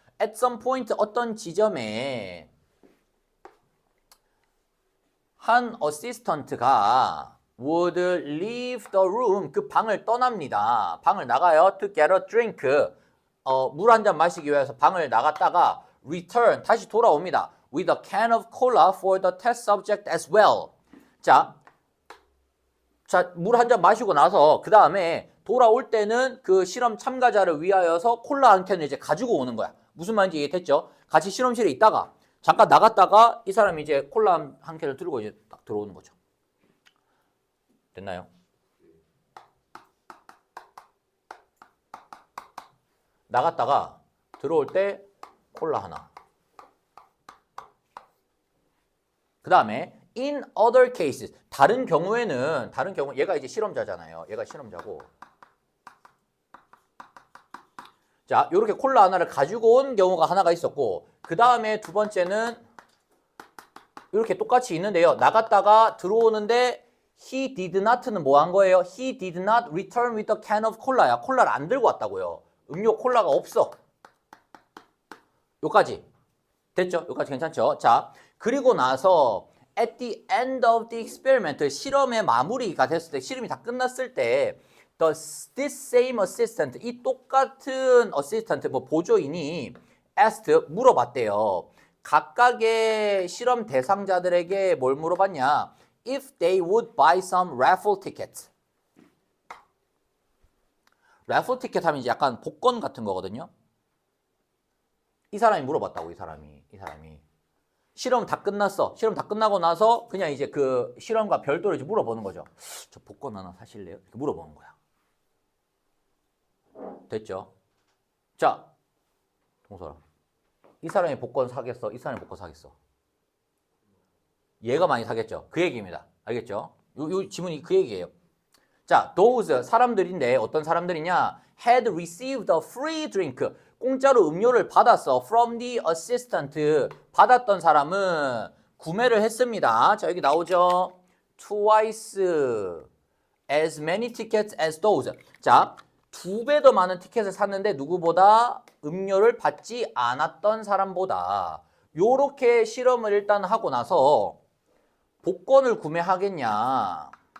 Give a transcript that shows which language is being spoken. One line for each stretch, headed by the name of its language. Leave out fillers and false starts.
English: At some point
Korean: 어떤 지점에 한 어시스턴트가
English: would leave the room
Korean: 그 방을 떠납니다. 방을 나가요.
English: To get a drink
Korean: 물 한 잔 마시기 위해서 방을 나갔다가 return 다시 돌아옵니다.
English: With a can of cola for the test subject as well.
Korean: 자, 물 한 잔 마시고 나서 그 다음에 돌아올 때는 그 실험 참가자를 위하여서 콜라 한 캔을 이제 가지고 오는 거야. 무슨 말인지 이해됐죠? 같이 실험실에 있다가 잠깐 나갔다가 이 사람이 이제 콜라 한 캔을 들고 이제 딱 들어오는 거죠. 됐나요? 나갔다가 들어올 때 콜라 하나. 그 다음에
English: in other cases
Korean: 다른 경우 얘가 이제 실험자잖아요. 얘가 실험자고 자 요렇게 콜라 하나를 가지고 온 경우가 하나가 있었고 그 다음에 두 번째는 이렇게 똑같이 있는데요. 나갔다가 들어오는데
English: he did not
Korean: 는 뭐 한 거예요?
English: He did not return with a can of cola야.
Korean: 콜라를 안 들고 왔다고요. 음료 콜라가 없어. 요까지 됐죠? 요까지 괜찮죠? 자 그리고 나서
English: at the end of the experiment
Korean: 실험의 마무리가 됐을 때 실험이 다 끝났을 때
English: this same assistant
Korean: 이 똑같은 assistant 뭐 보조인이 asked 물어봤대요. 각각의 실험 대상자들에게 뭘 물어봤냐?
English: If they would buy some raffle tickets.
Korean: raffle ticket 하면 이제 약간 복권 같은 거거든요. 이 사람이 물어봤다고 이 사람이 실험 다 끝났어. 실험 다 끝나고 나서 그냥 이제 그 실험과 별도로 이제 물어보는 거죠. 저 복권 하나 사실래요? 이렇게 물어보는 거야. 됐죠? 자, 동설아. 이 사람이 복권 사겠어? 이 사람이 복권 사겠어? 얘가 많이 사겠죠? 그 얘기입니다. 알겠죠? 요 지문이 그 얘기예요. 자, those 사람들인데 어떤 사람들이냐?
English: had received a free drink.
Korean: 공짜로 음료를 받았어.
English: From the assistant.
Korean: 받았던 사람은 구매를 했습니다. 자, 여기 나오죠?
English: Twice as many tickets as those.
Korean: 자, 2배 더 많은 티켓을 샀는데 누구보다 음료를 받지 않았던 사람보다 요렇게 실험을 일단 하고 나서 복권을 구매하겠냐?